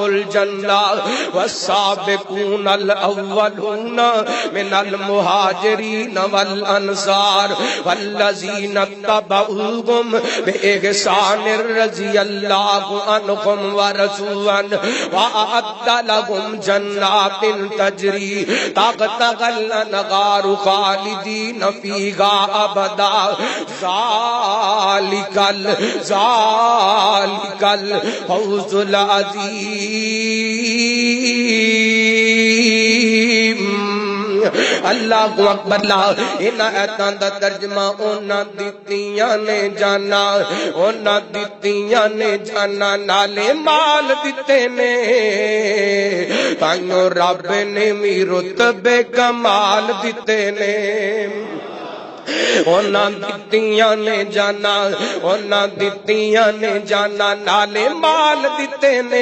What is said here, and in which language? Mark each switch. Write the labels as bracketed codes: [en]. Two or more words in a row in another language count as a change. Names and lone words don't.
[ar] الْجَنَّةَ وَالسَّابِقُونَ الْأَوَّلُونَ مِنَ الْمُهَاجِرِينَ وَالْأَنصَارِ وَالَّذِينَ اتَّبَعُوهُمْ بِإِحْسَانٍ رضي الله عنهم ورضوا عنه وأعد لهم جنات تجري تحتها الأنهار خالدين فيها أبدا ذلك الفوز العظيم اللہ اکبر [pa] لا انہاں ایتاں دا ترجمہ انہاں دتیاں نے جانا انہاں دتیاں نے جانا نالے مال دتے نے تائیوں رب نے بھی رتبے کمال دتے نے انہاں دتیاں نے جانا انہاں دتیاں نے جانا نالے مال دتے نے